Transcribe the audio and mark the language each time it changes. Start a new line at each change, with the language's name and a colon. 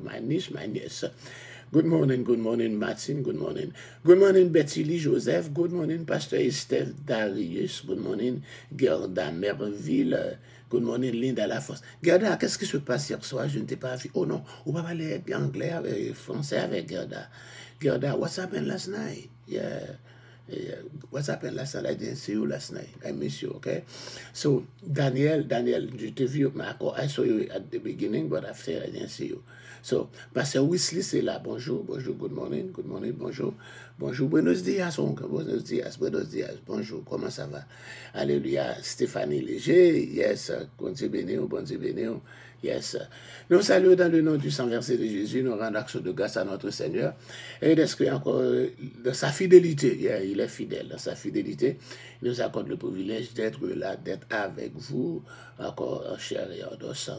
English: My niece, my niece. Good morning, Martin. Good morning. Good morning, Betty Lee Joseph. Good morning, Pastor Esther Darius. Good morning, Gerda Merville. Good morning, Linda Lafosse.
French: Gerda, qu'est-ce qui se passe hier soir? Je ne t'ai pas vu. Oh non, on va parler anglais avec français avec Gerda.
English: Gerda, what's happened last night? Yeah. What's happened last night? I didn't see you last night. I miss you, okay? So, Daniel,
French: je t'ai vu,
English: I saw you at the beginning, but after I didn't see you.
French: So, Pastor Wesley, c'est là. Bonjour,
English: good morning,
French: bonjour. Bonjour,
Spanish: buenos dias,
French: bonjour, comment ça va? Alléluia, Stéphanie Léger, yes, bon Dieu béni, yes. Nous saluons dans le nom du Saint Versé de Jésus, nous rendons action de grâce à notre Seigneur, et d'inscrire encore dans sa fidélité, yeah, il est fidèle, dans sa fidélité, il nous accorde le privilège d'être là, d'être avec vous, encore en chair et en os.